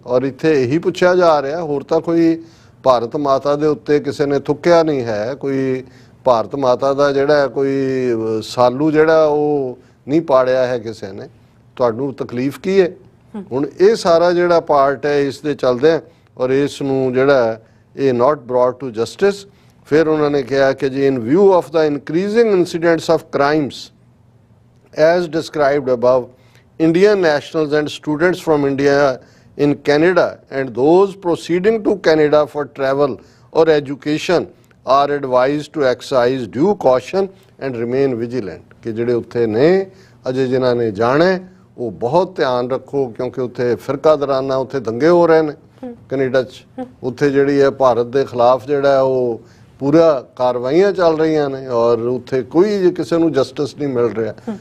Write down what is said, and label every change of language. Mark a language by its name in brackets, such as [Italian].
[Punjabi] ਔਰ ਇੱਥੇ ਇਹੀ ਪੁੱਛਿਆ ਜਾ ਰਿਹਾ, ਹੋਰ ਤਾਂ ਕੋਈ ਭਾਰਤ ਮਾਤਾ ਦੇ ਉੱਤੇ ਕਿਸੇ ਨੇ ਥੁੱਕਿਆ ਨਹੀਂ ਹੈ। ਕੋਈ ਭਾਰਤ ਮਾਤਾ ਦਾ ਜਿਹੜਾ ਕੋਈ ਸਾਲੂ ਜਿਹੜਾ ਉਹ ਨਹੀਂ ਪਾੜਿਆ ਹੈ ਕਿਸੇ ਨੇ। ਤੁਹਾਨੂੰ ਤਕਲੀਫ ਕੀ ਹੈ? ਹੁਣ ਇਹ ਸਾਰਾ ਜਿਹੜਾ ਪਾਰਟ ਹੈ ਇਸ ਦੇ ਚੱਲਦੇ, ਔਰ ਇਸ ਨੂੰ ਜਿਹੜਾ ਇਹ [English] Not brought to justice. [Punjabi] ਫਿਰ ਉਹਨਾਂ ਨੇ ਕਿਹਾ ਕਿ ਜੀ [English] In view of the increasing incidents of crimes as described above, Indian nationals and students from India in Canada and those proceeding to Canada for travel or education are advised to exercise due caution and remain vigilant। [Punjabi] कि ਜਿਹੜੇ ਉੱਥੇ ਨੇ ਅਜੇ ਜਿਨ੍ਹਾਂ ਨੇ ਜਾਣਾ ਉਹ ਬਹੁਤ ਧਿਆਨ ਰੱਖੋ ਕਿਉਂਕਿ ਉੱਥੇ ਫਿਰਕਾਦਰਾਨਾ ਉੱਥੇ ਦੰਗੇ ਹੋ ਰਹੇ ਨੇ ਕੈਨੇਡਾ 'ਚ। ਉੱਥੇ ਜਿਹੜੀ ਹੈ ਭਾਰਤ ਦੇ ਖਿਲਾਫ ਜਿਹੜਾ ਉਹ ਪੂਰਾ ਕਾਰਵਾਈਆਂ ਚੱਲ ਰਹੀਆਂ ਨੇ ਔਰ ਉੱਥੇ ਕੋਈ ਕਿਸੇ ਨੂੰ ਜਸਟਿਸ ਨਹੀਂ ਮਿਲ ਰਿਹਾ।